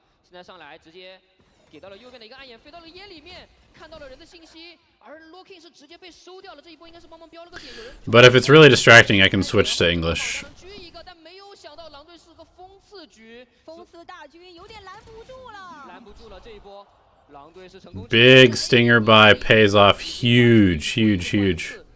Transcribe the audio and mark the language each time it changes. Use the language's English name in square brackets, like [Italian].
[Chinese] 现在上来直接给到了右边的一个暗眼，飞到了烟里面，看到了人的信息，而 Locking 是直接被收掉了。这一波应该是帮忙标了个点，有人。 [English] But if it's really distracting, I can switch to English. [Chinese] 狙一个，但没有想到狼队是个封刺局，封刺大军有点拦不住了，拦不住了这一波，狼队是成功。 [English] Big stinger buy pays off huge.